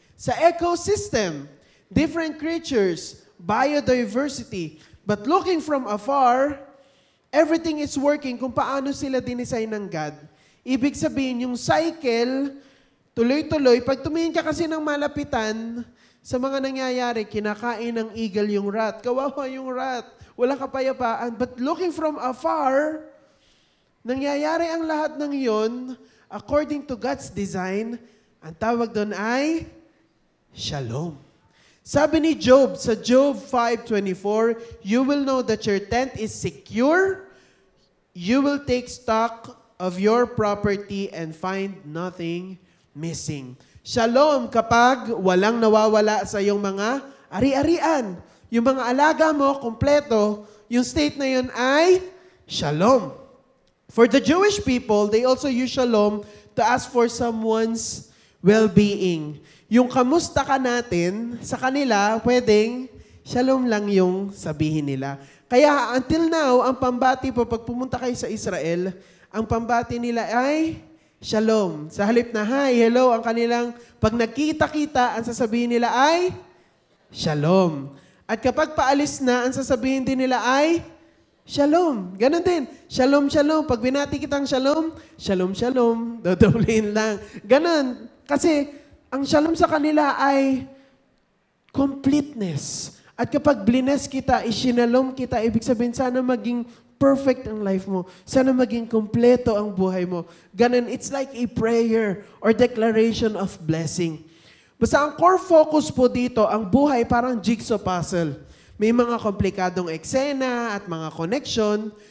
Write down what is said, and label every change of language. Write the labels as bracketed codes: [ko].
[en] Sa ecosystem, different creatures, biodiversity, but looking from afar, everything is working [tl] kung paano sila dinesign ng God. Ibig sabihin, yung cycle, tuloy-tuloy, pag tumingin ka kasi ng malapitan, sa mga nangyayari, kinakain ng eagle yung rat. Kawawa yung rat. Wala kapayapaan. [en] But looking from afar, [tl] nangyayari ang lahat ng yon [en] according to God's design. [tl] Ang tawag doon ay shalom. Sabi ni Job sa Job 5:24, [en] you will know that your tent is secure. You will take stock of your property and find nothing missing. [tl] Shalom kapag walang nawawala sa iyong mga ari-arian. Yung mga alaga mo, kompleto, yung state na yun ay shalom. [en] For the Jewish people, they also use shalom to ask for someone's well-being. [tl] Yung kamusta ka natin, sa kanila, pwedeng shalom lang yung sabihin nila. Kaya [en] until now, [tl] ang pambati po, pag pumunta kayo sa Israel, ang pambati nila ay shalom. Sa halip na hi, hello, ang kanilang, pag nagkita-kita, ang sasabihin nila ay shalom. At kapag paalis na, ang sasabihin din nila ay shalom. Ganon din. Shalom, shalom. Pag binati kitang shalom, shalom, shalom. Dodoblein lang. Ganon. Kasi, ang shalom sa kanila ay completeness. At kapag blines kita, isinalom kita, ibig sabihin, sana maging perfect ang life mo. Sana maging kompleto ang buhay mo. [en] Ganun, it's like a prayer or declaration of blessing. [tl] Basta ang core focus po dito, ang buhay parang jigsaw puzzle. May mga komplikadong eksena at mga connection.